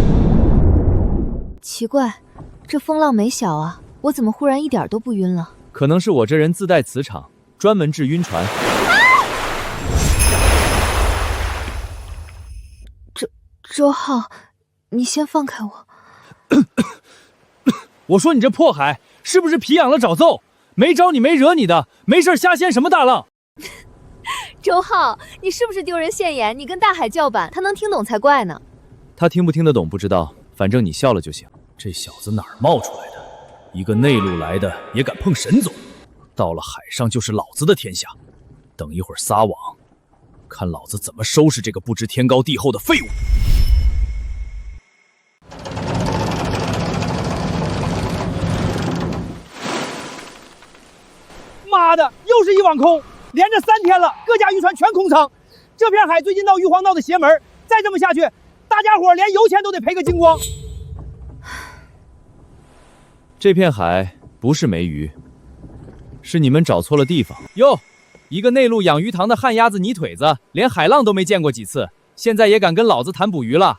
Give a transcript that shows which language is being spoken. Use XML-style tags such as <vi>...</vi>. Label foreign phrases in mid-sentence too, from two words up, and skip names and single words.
<zh>奇怪，這風浪沒小啊，我怎麼忽然一點都不暈了？可能是我這人自帶磁場，專門治暈船。周浩，你先放開我。我說你這破海是不是皮癢了找揍？沒招你沒惹你的，沒事瞎掀什麼大浪？周浩，你是不是丟人現眼？你跟大海叫板，他能聽懂才怪呢。他聽不聽得懂不知道，反正你笑了就行。這小子哪兒冒出來的？一個內陸來的也敢碰沈總，到了海上就是老子的天下。等一會兒撒網，看老子怎麼收拾這個不知天高地厚的廢物。媽的，又是一網空，連着3天了，各家漁船全空艙。這片海最近鬧玉皇鬧的邪門，再這麼下去，大家伙連油錢都得賠個精光。這片海不是沒魚，是你們找錯了地方。喲，一個內陸養魚塘的旱鴨子泥腿子，連海浪都沒見過幾次，現在也敢跟老子談捕魚了？</zh>